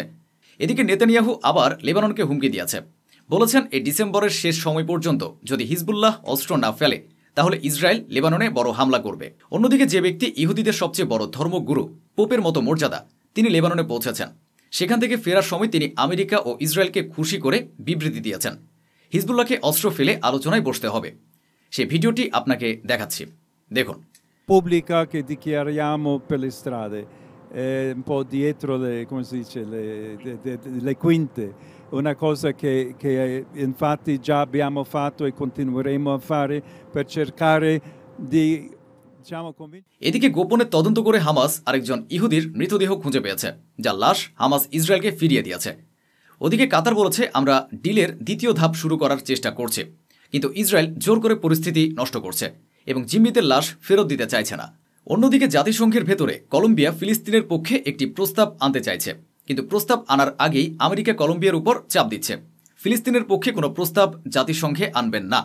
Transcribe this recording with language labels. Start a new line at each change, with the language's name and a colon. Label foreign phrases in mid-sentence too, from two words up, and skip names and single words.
Bangla: এদিকে নেতানিয়াহু আবার লেবাননকে হুমকি দিয়েছে, বলেছেন এই ডিসেম্বরের শেষ সময় পর্যন্ত যদি হিজবুল্লাহ অস্ত্র না ফেলে তাহলে ইসরায়েল লেবাননে বড় হামলা করবে। অন্যদিকে যে ব্যক্তি ইহুদিদের সবচেয়ে বড় ধর্মগুরু পোপের মতো মর্যাদা, তিনি লেবাননে পৌঁছেছেন। সেখান থেকে ফেরার সময় তিনি আমেরিকা ও ইসরায়েলকে খুশি করে বিবৃতি দিয়েছেন, হিজবুল্লাহকে অস্ত্র ফেলে আলোচনায় বসতে হবে। সে ভিডিওটি আপনাকে দেখাচ্ছি, দেখুন।
Italian: Pubblica che dichiariamo per le strade, un po' dietro le, come si dice, le quinte, una cosa che infatti già abbiamo fatto e continueremo a fare per cercare di, diciamo, convincere.
Bangla: এদিকে গোপনে তদন্ত করে হামাস আরেকজন ইহুদির মৃতদেহ খুঁজে পেয়েছে, যার লাশ হামাস ইসরায়েলকে ফিরিয়ে দিয়েছে। ওদিকে কাতার বলেছে, আমরা ডিলের দ্বিতীয় ধাপ শুরু করার চেষ্টা করছি, কিন্তু ইসরায়েল জোর করে পরিস্থিতি নষ্ট করছে এবং জিম্মিদের লাশ ফেরত দিতে চাইছে না। অন্যদিকে জাতিসংঘের ভেতরে কলম্বিয়া ফিলিস্তিনের পক্ষে একটি প্রস্তাব আনতে চাইছে, কিন্তু প্রস্তাব আনার আগেই আমেরিকা কলম্বিয়ার উপর চাপ দিচ্ছে, ফিলিস্তিনের পক্ষে কোনো প্রস্তাব জাতিসংঘে আনবেন না।